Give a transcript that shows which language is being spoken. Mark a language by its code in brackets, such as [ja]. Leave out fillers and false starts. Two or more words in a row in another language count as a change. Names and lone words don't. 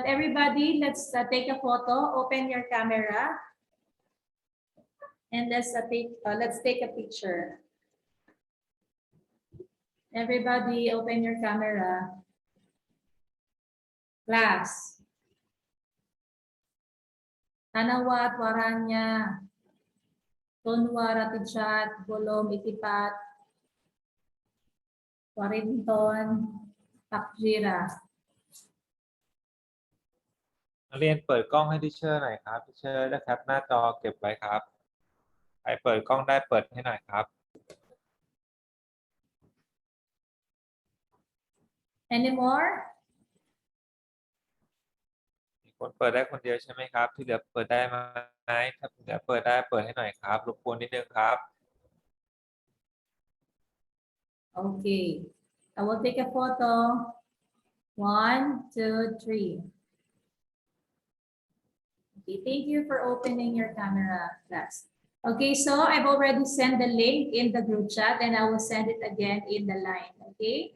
[en] Everybody, let's take a photo. Open your camera. And let's take a picture. Everybody, open your camera. Class. Tanawat, waranya. Tonwara, tichat, bolom, itipat. Warinton, takjira. [th] นักเรียนเปิดกล้องให้ทิเชอร์หน่อยครับทิเชอร์ได้แคปหน้าจอเก็บไว้ครับใครเปิดกล้องได้เปิดให้หน่อยครับ [en] Any more? [th] มีคนเปิดได้คนเดียวใช่ไหมครับที่เหลือเปิดได้ไหมถ้าเหลือเปิดได้เปิดให้หน่อยครับรบกวนนิดนึงครับ [en] Okay. I will take a photo. 1, 2, 3. Okay, thank you for opening your camera, class. Okay, so I've already sent the link in the group chat and I will send it again in the line, okay?